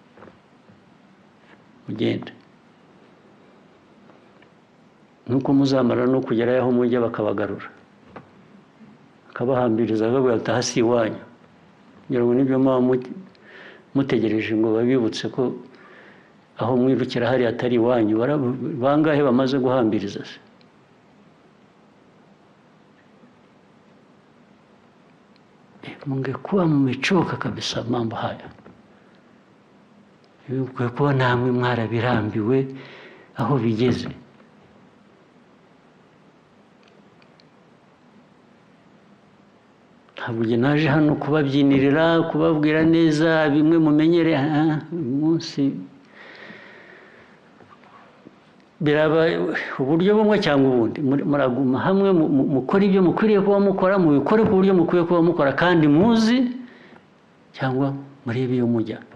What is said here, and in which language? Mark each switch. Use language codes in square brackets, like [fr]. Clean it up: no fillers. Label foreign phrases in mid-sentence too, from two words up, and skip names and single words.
[rw] mugende nuko muzamara no kugerayo aho mujya bakabagarura akabahambiriza akabwira ati aha si iwanyu kugira ngo nibyo muba mutegereje ngo babibutse ko aho mwirukira hariya atari iwanyu bangahe bamaze guhambiriza se [sw] mungekuwa mmechoka kabisa mambo haya kuwa [rw] namwe mwarabirambiwe aho bigeze ntabwo naje hano kubabyinirira kubabwira neza bimwe mumenyere umunsi biraba uburyo bumwe cyangwa ubundi muraguma hamwe mukora ibyo mukwiriye kuba mukora mubikore ku buryo mukwiye kuba mukora kandi muzi cyangwa murebe iyo mujya